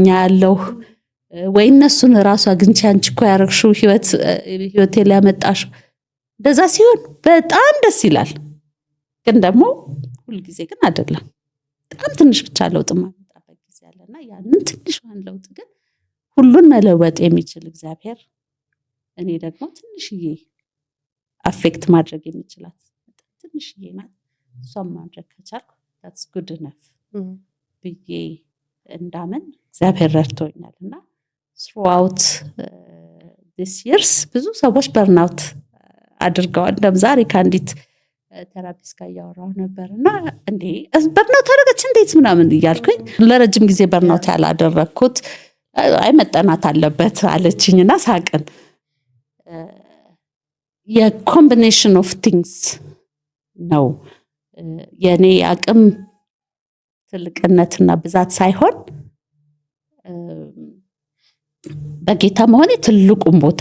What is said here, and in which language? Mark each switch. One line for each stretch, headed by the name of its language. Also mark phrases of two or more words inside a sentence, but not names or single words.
Amharic: ያለው ወይ እነሱን ራሱ አግኝቼ አንቺ እኮ ያረግሽው ህይወቴ ሊያመጣሽ እንደዛ ሲሆን በጣም ደስ ይላል። ግን ደግሞ ሁልጊዜ ግን አይደለም። በጣም ትንሽ ብቻ ለውጥ ማመጣበት ጊዜ አለና ያንን ትንሿን ለውጥ ግን ሁሉን መለወጥ የሚችል እግዚአብሔር እኔ ደግሞ ትንሽዬ አፌክት ማድረግ የሚችላት ትንሽዬ ናት። እሷም ማድረግ ከቻልኩ
English: that's good enough
Amharic: ብዬ እንዳምን እግዚአብሔር ረድቶኛል። እና
English: throughout this years
Amharic: ብዙ ሰዎች በርናውት አድርገዋል። እንደም ዛሬ ከአንዲት ቴራፒስት ጋር እያወራሁ ነበር እና እንዴ በርናውት አደረገች እንዴት ምናምን እያልኩኝ ለረጅም ጊዜ በርናውት ያላደረግኩት አይ መጠናት አለበት አለችኝና ሳቅን።
English: የ combination of things
Amharic: ነው የኔ አቅም ትልቅነትና ብዛት ሳይሆን በጌታ መሆኔ ትልቁን ቦታ